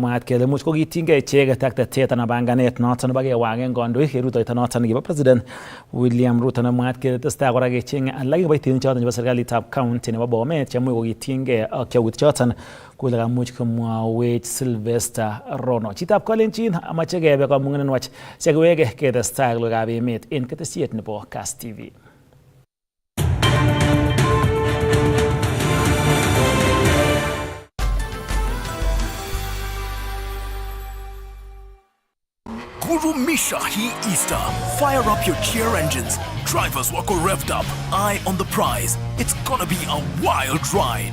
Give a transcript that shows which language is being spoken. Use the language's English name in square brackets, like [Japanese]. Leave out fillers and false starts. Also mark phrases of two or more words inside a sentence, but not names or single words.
[Kalenjin] nemwaat kele much ko kitinygei icheket ak tetet anan panganet noton nebo kewagen kandoik en rutoito noton kibo President William Ruto nemwaat kele tesetai kora kecheng'e alak kiboitinik choton chebo serikalitab county nebo Bomet chemuch ko kitinygei ak yautik choton kole kamuch komwawech Sylvester Rono. Chitab Kalenjin amache kebe kamung'et nenwach sikiwege ketestai ak logoiwekab emet en ketesiet nebo Kass TV. Guru Misha He Easter. [English] Fire up your cheer engines. Drivers walk revved up. Eye on the prize. It's gonna be a wild ride.